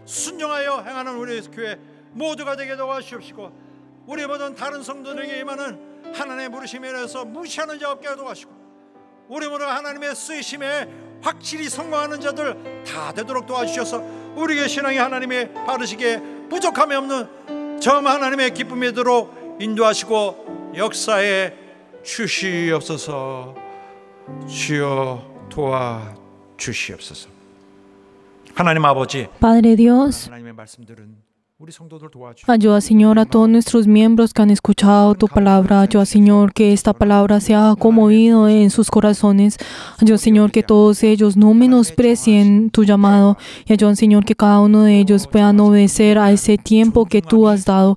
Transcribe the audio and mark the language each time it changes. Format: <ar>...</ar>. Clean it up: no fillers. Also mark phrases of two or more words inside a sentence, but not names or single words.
<ko>순종하여 행하는 우리 교회 모두가 되게 도와주시옵시고 우리 모든 다른 성도들에게 임하는 하나님의 부르심에 대해서 무시하는 자 없게 도와주시고 우리 모두 하나님의 쓰이심에 확실히 성공하는 자들 다 되도록 도와주셔서 우리의 신앙이 하나님의 바르시게 부족함이 없는 점 하나님의 기쁨이 되도록 인도하시고 역사에 주시옵소서. 주여 도와주시옵소서. 하나님 아버지,</ko> <es>Padre Dios,</es> <ko>하나님의 말씀들은 우리 성도들 도와주시옵소서.</ko> <es>ayuda, Señor, a todos nuestros miembros que han escuchado tu palabra. Ayuda, Señor, que esta palabra sea conmovido en sus corazones. Ayuda, Señor, que todos ellos no menosprecien tu llamado. Y ayuda, Señor, que cada uno de ellos puedan obedecer a ese tiempo que tú has dado.</es>